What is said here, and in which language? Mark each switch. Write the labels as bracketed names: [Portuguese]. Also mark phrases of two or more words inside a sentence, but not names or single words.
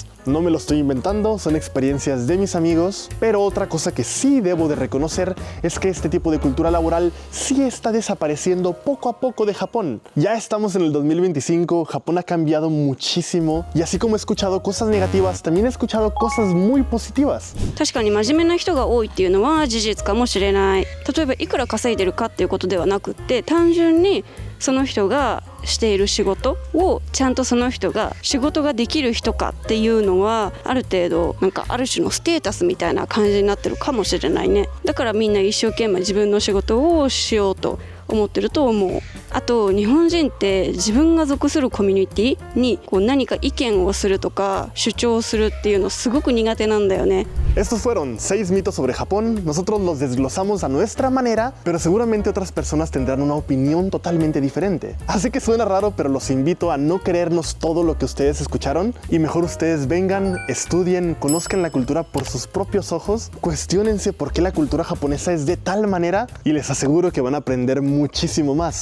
[Spanish] No me lo estoy inventando, son experiencias de mis amigos, pero otra cosa que sí debo de reconocer es que este tipo de cultura laboral sí está desapareciendo poco a poco de Japón. Ya estamos en el 2025, Japón ha cambiado muchísimo y así como he escuchado cosas negativas, también he escuchado cosas muy positivas. [Japanese] 確かに真面目な人が多いっていうのは事実かもしれない。例えばいくら稼いでるかっていうことではなくって、単純にその人がしている仕事をちゃんとその人が仕事ができる人かっていうのはある程度なんかある種のステータスみたいな感じになってるかもしれないね。だからみんな一生懸命自分の仕事をしようと思ってると思う。あと日本人って自分が属するコミュニティにこう何か意見をするとか主張するっていうのすごく苦手なんだよね。 [Spanish] Estos fueron 6 mitos sobre Japón. Nosotros los desglosamos a nuestra manera, pero seguramente otras personas tendrán una opinión totalmente diferente. Así que suena raro, pero los invito a no creernos todo lo que ustedes escucharon y mejor ustedes vengan, estudien, conozcan la cultura por sus propios ojos, cuestiónense por qué la cultura japonesa es de tal manera y les aseguro que van a aprender muchísimo más.